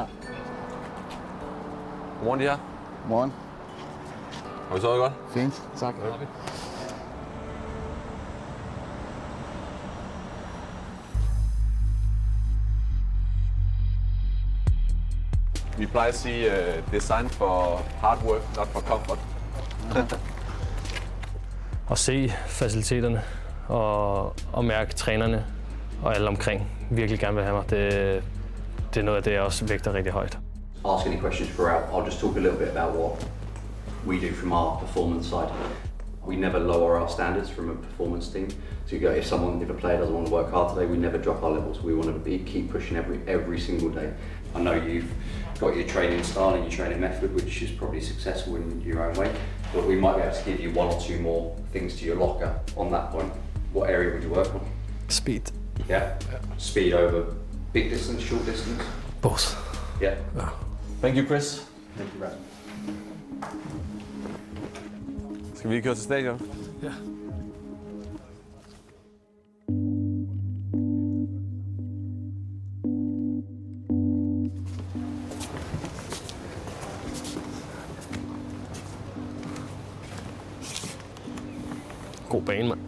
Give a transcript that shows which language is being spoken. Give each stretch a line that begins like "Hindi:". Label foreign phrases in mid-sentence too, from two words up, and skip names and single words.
Danish: Godmorgen, de her. Morgen. Har vi sovet godt? Fint. Tak. Vi plejer at sige
English: design for hard work, not for comfort.
Danish: Og se faciliteterne og mærke trænerne og alle omkring virkelig gerne vil have mig. Det er noget af det, jeg også vægter rigtig højt.
English: Ask any questions throughout. I'll just talk a little bit about what we do from our performance side. We never lower our standards from a performance team. So if a player doesn't want to work hard today, we never drop our levels. We want to keep pushing every single day. I know you've got your training style and your training method, which is probably successful in your own way, but we might be able to give you one or two more things to your locker on that point. What area would you work on? Speed. Yeah. Speed over big distance, short distance? Both. Yeah. Thank you, Chris. Thank you, Brad.
Danish: Skal vi køre til stadion? Ja. God bane, mand.